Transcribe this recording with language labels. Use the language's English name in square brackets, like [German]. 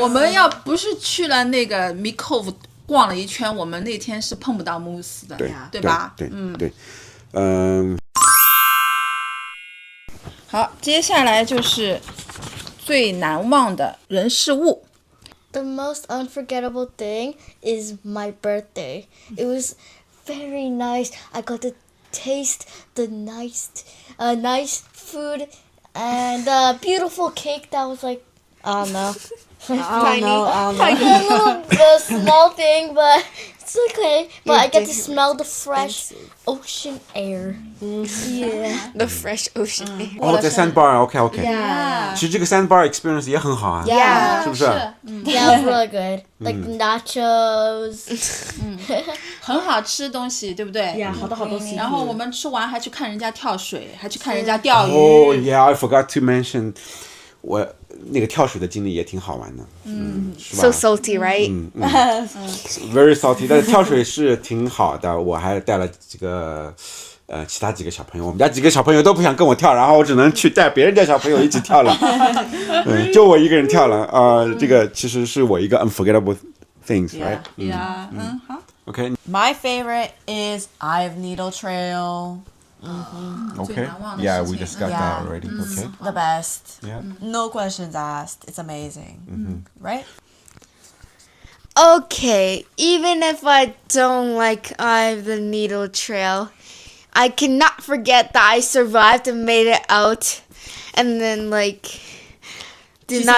[Chinese] 我们要不是去了那个 Mead Cove 逛了一圈，我们那天是碰不到 Moose 的，对吧？对，好，接下来就是最难忘的人事物。 [English] The most unforgettable thing is my birthday. It was very nice. I got to taste the nice food and beautiful cake that was like, I don't know. I don't know. A little small thing, but it's okay. But I get to smell the fresh ocean air. Yeah. The fresh ocean air. [Chinese] 哦，在 Sandbar OK， 其实这个 Sandbar experience 也很好啊， Yeah. 是不是？ [English] Yeah, it was really good. Like nachos. [Chinese] 很好吃东西，对不对？好多好多 seafood 然后我们吃完还去看人家跳水，还去看人家钓鱼。 [English] Oh yeah, I forgot to mention， [Chinese] 我那个跳水的经历也挺好玩的，是吧 [English] So salty, right? Very salty， [Chinese] 但是跳水是挺好的，我还带了几个其他几个小朋友，我们家几个小朋友都不想跟我跳，然后我只能去带别人家小朋友一起跳了，就我一个人跳了这个其实是我一个 [English] unforgettable things, right? Yeah，好。 Okay, My favorite is Eye of Needle Trail. okay. Yeah, we discussed that already. Okay. The best. Yeah. No questions asked. It's amazing. Right? Okay, even if I don't like Eye of the Needle Trail, I cannot forget that I survived and made it out, and then did not